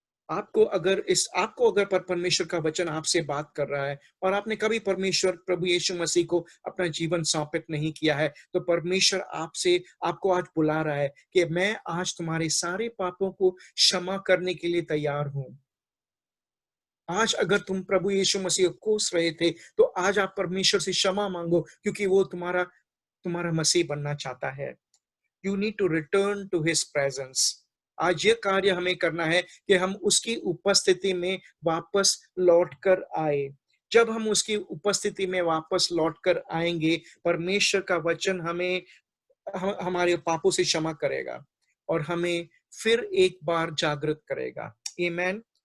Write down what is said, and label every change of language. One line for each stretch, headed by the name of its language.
Hindi: आपको अगर परमेश्वर का वचन आपसे बात कर रहा है और आपने कभी परमेश्वर प्रभु यीशु मसीह को अपना जीवन समर्पित नहीं किया है, तो परमेश्वर आपको आज बुला रहा है कि मैं आज तुम्हारे सारे पापों को क्षमा करने के लिए तैयार हूं। आज अगर तुम प्रभु यीशु मसीह को कोस रहे थे, तो आज आप परमेश्वर से क्षमा मांगो, क्योंकि वो तुम्हारा मसीह बनना चाहता है।
English: You need to return to his presence.
Hindi: आज ये कार्य हमें करना है कि हम उसकी उपस्थिति में वापस लौट कर आए। जब हम उसकी उपस्थिति में वापस लौट कर आएंगे, परमेश्वर का वचन हमारे पापों से क्षमा करेगा और हमें फिर एक बार जागृत करेगा। आमीन।